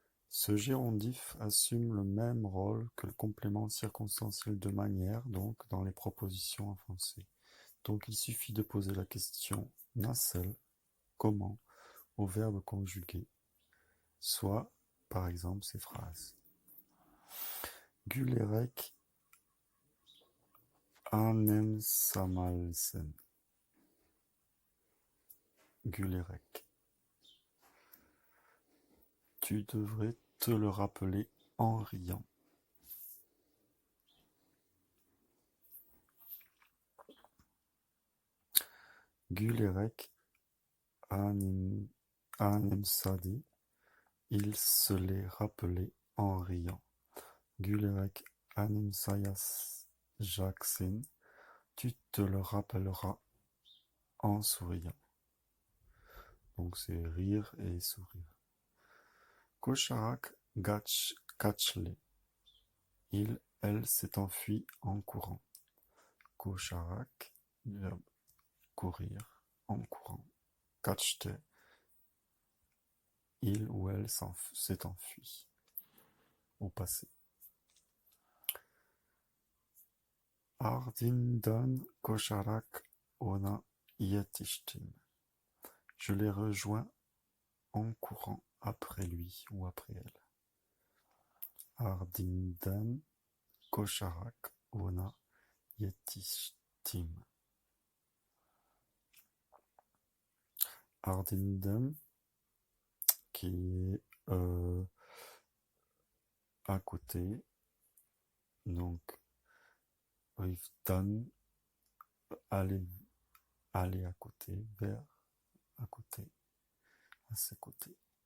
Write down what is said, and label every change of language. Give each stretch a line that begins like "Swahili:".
French: Ce gérondif assume le même rôle que le complément circonstanciel de manière, donc dans les propositions en français. Donc il suffit de poser la question nasal, comment, au verbe conjugué, soit par exemple ces phrases.
Turkish: Gülerek anımsamalısın. Gülerek.
French: Tu devrais te le rappeler en riant.
Turkish: Gülerek anımsadı.
French: Il se les rappelait en riant.
Turkish: Gülerek anımsayacaksın.
French: Tu te le rappelleras en souriant. Donc c'est rire et sourire.
Turkish: Koşarak kaçlı.
French: Elle s'est enfuie en courant. Koşarak, verbe courir, en courant. Kaçtı, il ou elle s'est enfui. Au passé.
Turkish: Ardindan koşarak ona yetiştim.
French: Je les rejoins en courant après lui ou après elle.
Turkish: Ardindan koşarak ona yetiştim.
French: Ardindan qui est à côté, donc Rifdan, aller à côté, vers, à côté, à ses côtés.